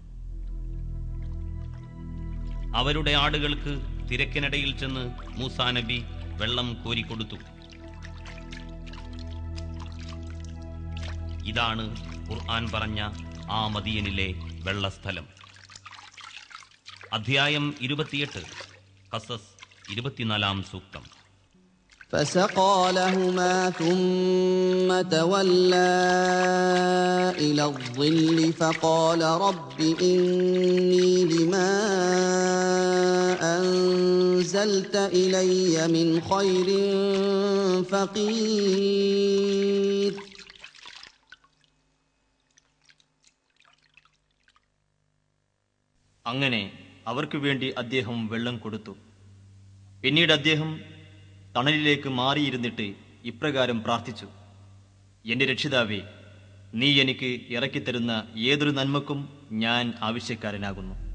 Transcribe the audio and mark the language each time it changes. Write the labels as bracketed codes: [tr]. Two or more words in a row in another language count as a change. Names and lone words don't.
[ml] അവരുടെ ആടുകൾക്ക് തിരക്കിനിടയിൽ ചെന്ന് മൂസാ നബി വെള്ളം കോരിക്കൊടുത്തു. ഇതാണ് ഖുർആൻ പറഞ്ഞ ആ മദിയനിലെ വെള്ളസ്ഥലം. അധ്യായം 28 ഖസസ് 24 സൂക്തം. [ar] فسقى لهما ثم تولى إلى الظل فقال رب إني لما أنزلت إلي من خير فقير. [ml] അങ്ങനെ അവർക്ക് വേണ്ടി അദ്ദേഹം വെള്ളം കൊടുത്തു. പിന്നീട് അദ്ദേഹം തണലിലേക്ക് മാറിയിരുന്നിട്ട് ഇപ്രകാരം പ്രാർത്ഥിച്ചു: എന്റെ രക്ഷിതാവേ, നീ എനിക്ക് ഇറക്കിത്തരുന്ന ഏതൊരു നന്മക്കും ഞാൻ ആവശ്യക്കാരനാകുന്നു.